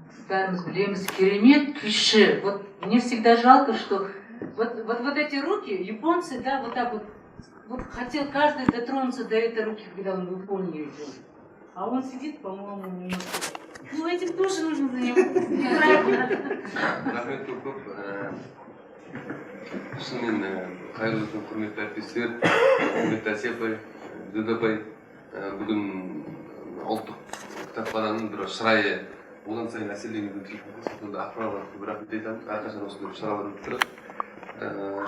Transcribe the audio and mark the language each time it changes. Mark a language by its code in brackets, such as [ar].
[kk] Бәріміз білеміз, керемет күйші. [ru] Вот мне всегда жалко, что вот эти руки, японцы, да, вот так вот хотел каждый дотронуться до этой руки, когда он в Японию идет. А он сидит, по-моему, немножко Ну, этим тоже нужно заниматься. Правильно. [kk] Рахмет көп. Шынымен қайырлы күн, құрметті әріптестер, құрметті Әсия апай, Діда апай. Бүгін ұлттық кітапхананың бір шырайы одан сайын әсерленуге тиіс. Сонда ақпарат көп рахмет айтамын. Әрқашан осындай шаралар өтіп тұрады.